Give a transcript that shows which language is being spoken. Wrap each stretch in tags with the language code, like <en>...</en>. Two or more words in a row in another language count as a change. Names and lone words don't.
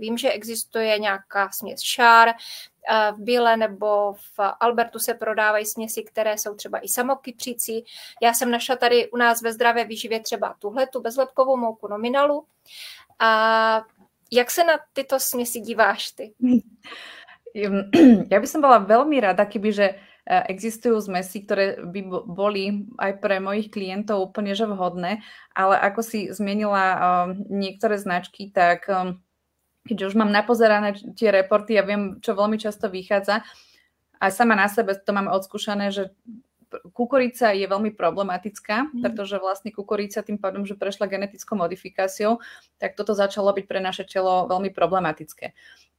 <cs>Vím, že existuje nějaká směs šár, v Bile nebo v Albertu se prodávají směsi, které jsou třeba i samokypřící. Já jsem našla tady u nás ve Zdravé výživě třeba tu bezlepkovou mouku Nominalu. A jak se na tyto směsi díváš ty?</cs> <sk>Ja by som bola veľmi rada, kebyže existujú zmesy, ktoré by boli aj pre mojich klientov úplne že vhodné, ale ako si zmienila niektoré značky, tak keďže už mám napozerané tie reporty, ja viem, čo veľmi často vychádza, a sama na sebe to mám odskúšané, že kukurica je veľmi problematická, pretože vlastne kukurica tým pádom, že prešla genetickou modifikáciou, tak toto začalo byť pre naše telo veľmi problematické.</sk>